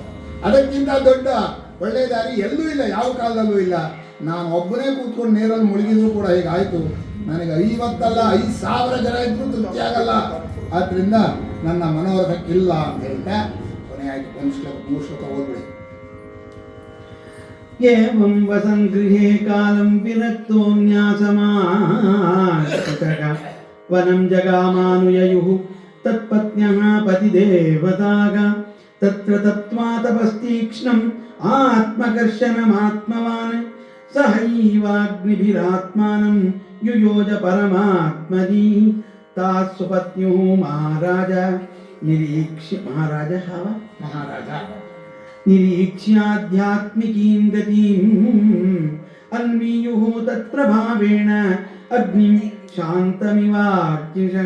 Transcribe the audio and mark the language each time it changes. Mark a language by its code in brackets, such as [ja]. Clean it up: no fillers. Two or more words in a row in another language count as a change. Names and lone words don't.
[kn] ಅದಕ್ಕಿಂತ ದೊಡ್ಡ ಒಳ್ಳೆಯ ದಾರಿ ಎಲ್ಲೂ ಇಲ್ಲ, ಯಾವ ಕಾಲದಲ್ಲೂ ಇಲ್ಲ. ನಾನು ಒಬ್ಬನೇ ಕೂತ್ಕೊಂಡು ನೀರಲ್ಲಿ ಮುಳುಗಿದ್ರು ಕೂಡ ಹೀಗಾಯಿತು. ನನಗೆ 50 ಅಲ್ಲ 5,000 ಜನ ಇದ್ರೂ ತೃಪ್ತಿ ಆಗಲ್ಲ. ಆದ್ದರಿಂದ ನನ್ನ ಮನೋರಥಕ್ಕಿಲ್ಲ ಅಂತ ಹೇಳ್ತಾ ಕೊನೆ ಆಯಿತು. 3 ಶ್ಲೋಕ ಓದ್ಬಿಡಿ. [sa] ಏವಂ ವಸನ್ ಗೃಹೇ ಕಾಲಂ ವಿರಕ್ತೋನ್ಯಾಸಮಾಶ್ರಿತಃ ವನಂ ಜಗಾಮಾನುಯಯುಃ ತತ್ಪತ್ನ್ಯಃ ಪತಿದೇವತಾಗ ತತ್ರ ತತ್ವಾ ತಪಸ್ತೀಕ್ಷ್ಣಂ ಆತ್ಮಕರ್ಷಣಮಾತ್ಮವಾನ್ ಸಹೈವಾಗ್ನಿಭಿರಾತ್ಮಾನಂ ಯುಯೋಜ ಪರಮಾತ್ಮದಿ ತಾಸ್ವಪತ್ನ್ಯುಃ ಮಹಾರಾಜ ನಿರೀಕ್ಷ್ಯಾಧ್ಯಾತ್ಮಿಕೀಂ ಗತಿಂ ಅನ್ವೀಯುಃ ತತ್ಪ್ರಭಾವೇಣ ಅಗ್ನಿಂ ಶಾಂತಮಿವಾರ್ಚಿಷಃ.